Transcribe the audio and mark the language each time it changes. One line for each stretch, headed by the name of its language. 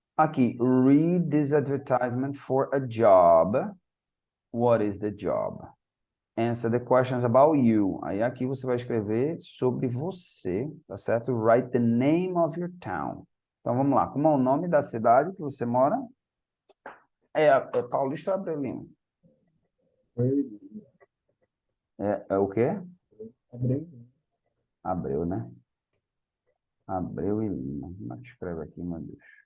English: Aqui, read this advertisement for a job. What is the job? answer the questions about you.
Portuguese: Aí aqui você vai escrever sobre você, tá certo?
English: Write the name of your town.
Portuguese: Então vamos lá. Como é o nome da cidade que você mora? É Paulista ou Abreu Lima? É o quê? Abreu. Abreu, né? Abreu e Lima. Como é que escreve aqui, meu Deus?